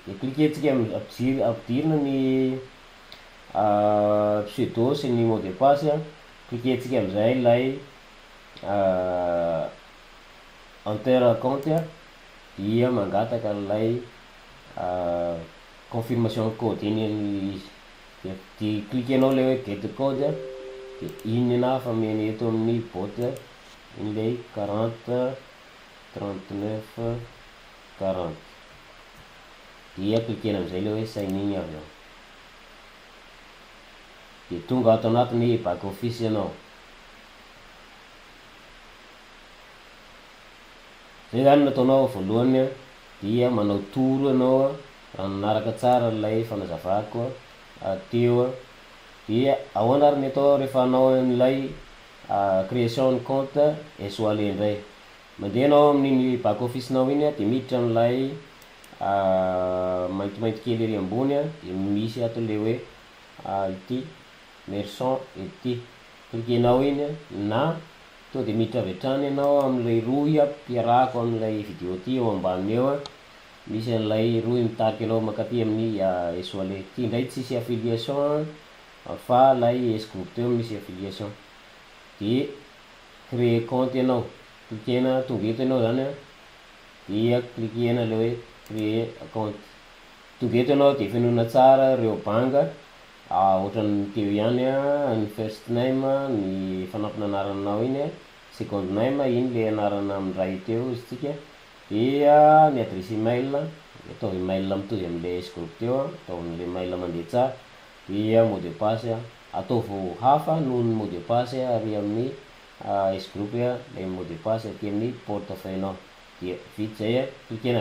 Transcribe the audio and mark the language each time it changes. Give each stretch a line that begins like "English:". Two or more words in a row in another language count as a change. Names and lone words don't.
Malagasy: De klikentsika ampidirina ny pseudo sy ny
French: mot de passe
Malagasy: a, klikentsika am'izay lay enter compte a, dia mangataka an'ilay confirmation code iny izy. De klikenao le hoe
English: get code
Malagasy: a, de iny na fa meny eto amin'ny bot iny lay 40 39 40. Dia klikena am'izay le hoe
English: sign in
Malagasy: avy eo. De tonga ato anatiny
English: back office
Malagasy: ianao. Zay zany nataonao voalohany a, dia manao toro ianao raha nanaraka tsara lay fanazavako teo dia ahoana ary ny atao rehefa anao an'ilay création ny compte SOALE indray, mandeha anao amin'iny
English: back office-nao
Malagasy: iny de miditra am'lay maintimainty kely ery ambony de misy ato le hoe ity merchant ity, cliquenao iny na to de miditra avy hatrany ianao am'lay roy ampiarahako am'lay vidéo ty eo ambany eo misy an'ilay roy mitariky anao makaty amin'ny SOALE ty indray tsisy affiliation fa lay S-groupe teo misy affiliation de
French: créer compte
Malagasy: ianao, cliquena tonga eto ianao zany dia cliquena le hoe
French: créer compte,
Malagasy: tonga eto ianao de fenona tsara reo banga ohatran'ny teo ihany ny
English: first name
Malagasy: ny fanampina anaranao iny
English: second name
Malagasy: iny le anarana am'ray teo izy tsika, dia ny
French: adresse email
Malagasy: ataovy email mitovy am'le S-groupe teo ataovy le mail mandeha tsara, dia
French: mot de passe
Malagasy: ataovy hafa noho ny
French: mot de passe
Malagasy: ary amin'ny S-groupe le mot de passe aty amin'ny portefeuille-nao, dia vita zay cliquena